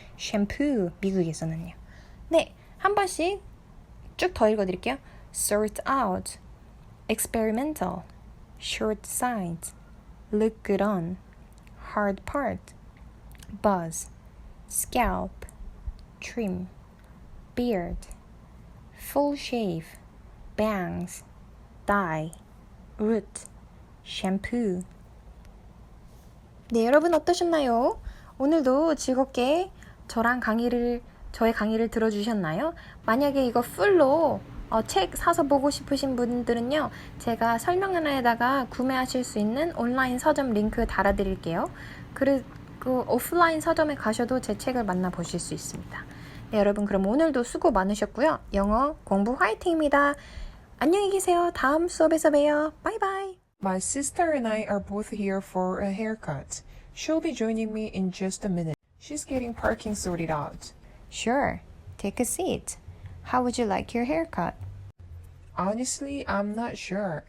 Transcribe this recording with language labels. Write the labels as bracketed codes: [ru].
[ko] 샴푸 미국에서는요. 네, 한 번씩 쭉 더 읽어드릴게요. [en] sort out, experimental, short sides, look good on, hard part, buzz, scalp, trim, beard, full shave, bangs, dye, root, shampoo. [ko] 네, 여러분 어떠셨나요? 오늘도 즐겁게 저의 강의를 들어주셨나요? 만약에 이거 풀로 책 사서 보고 싶으신 분들은요, 제가 설명란에다가 구매하실 수 있는 온라인 서점 링크 달아드릴게요. 그리고 오프라인 서점에 가셔도 제 책을 만나보실 수 있습니다. 네, 여러분 그럼 오늘도 수고 많으셨고요. 영어 공부 화이팅입니다. 안녕히 계세요. 다음 수업에서 봬요. 바이바이. [en] My sister and I are both here for a haircut. She'll be joining me in just a minute. She's getting parking sorted out. Sure. Take a seat. How would you like your haircut? Honestly, I'm not sure.